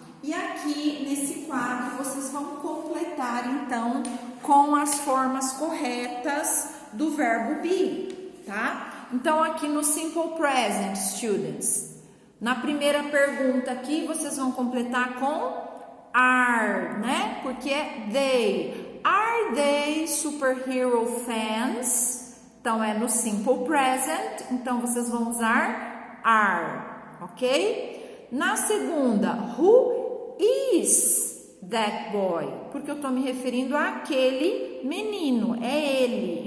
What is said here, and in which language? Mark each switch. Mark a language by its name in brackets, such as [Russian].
[Portuguese] E aqui, nesse quadro, vocês vão completar, então, com as formas corretas do verbo be, tá? Então, aqui no Simple Present, students, na primeira pergunta aqui, vocês vão completar com are, né? Porque é they. [English] Are they superhero fans? [Portuguese] Então, é no Simple Present. Então, vocês vão usar are, ok? Na segunda, [English] who is that boy? [Portuguese] Porque eu estou me referindo àquele menino, é ele.